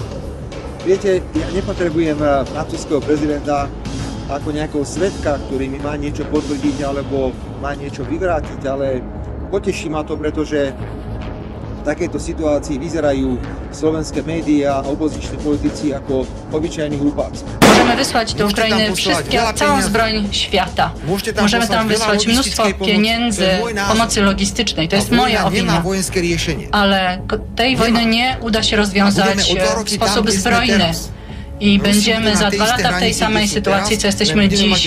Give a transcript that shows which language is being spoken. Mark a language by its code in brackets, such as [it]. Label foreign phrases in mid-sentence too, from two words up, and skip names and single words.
[sk] Viete, ja nepotrebujem francúzskeho prezidenta ako nejakého svedka, ktorý mi má niečo potvrdiť alebo má niečo vyvrátiť, ale poteší ma to, pretože v takejto situácii vyzerajú slovenské médiá a opoziční politici ako obyčajní hlupáci. [pl] Możemy wysłać do Ukrainy całą zbroń świata. Możemy tam wysłać mnóstwo pieniędzy, pomocy logistycznej. To jest moja opinia. Ale tej wojny nie uda się rozwiązać w sposób zbrojny. I będziemy za 2 lata w tej samej sytuacji, co jesteśmy dziś.